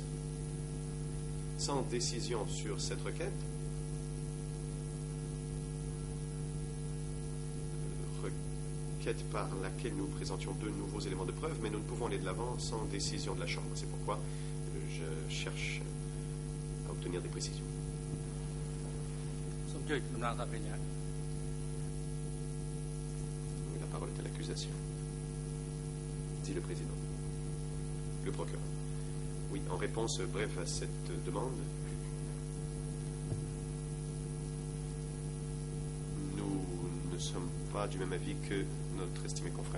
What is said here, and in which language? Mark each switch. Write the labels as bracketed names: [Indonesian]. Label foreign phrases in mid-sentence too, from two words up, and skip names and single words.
[French] Sans décision sur cette requête, requête par laquelle nous présentions 2 nouveaux éléments de preuve, mais nous ne pouvons aller de l'avant sans décision de la Chambre. C'est pourquoi je cherche à obtenir obtenir des précisions. [Khmer] សូមជួយតំណាងសាធារណៈ [French] La parole est à l'accusation, dit le président. Le procureur. Oui, en réponse brève à cette demande, nous ne sommes pas du même avis que notre estimé confrère.